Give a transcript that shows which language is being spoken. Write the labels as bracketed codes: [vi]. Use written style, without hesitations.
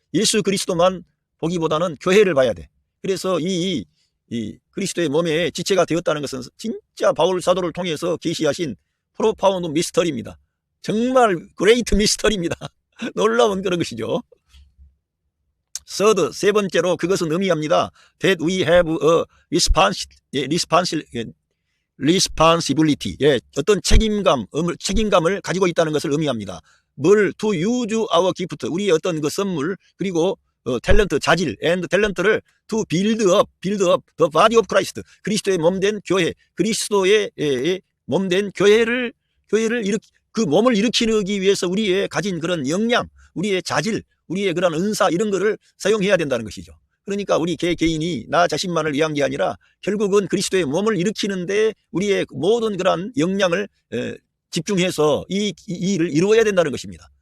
[ko] 예수 그리스도만 보기보다는 교회를 봐야 돼. 그래서 이 그리스도의 몸에 지체가 되었다는 것은 진짜 바울 사도를 통해서 계시하신 프로파운드 미스터리입니다. 정말 그레이트 미스터리입니다. 놀라운 그런 것이죠. [en] Third, [ko] 세 번째로 그것은 의미합니다. [en] That we have a responsibility. [ko] 예, 어떤 책임감을 가지고 있다는 것을 의미합니다. 뭘 [en] to use our gift, [ko] 우리의 어떤 그 선물, 그리고 탤런트, 자질, and 탤런트를 [en] to build up the body of Christ. [ko] 그리스도의 몸된 교회, 그리스도의 몸된 교회를 그 몸을 일으키기 위해서 우리의 가진 그런 역량, 우리의 자질, 우리의 그런 은사 이런 거를 사용해야 된다는 것이죠. 그러니까 우리 개인이 나 자신만을 위한 게 아니라 결국은 그리스도의 몸을 일으키는데 우리의 모든 그런 역량을 집중해서 이 일을 이루어야 된다는 것입니다.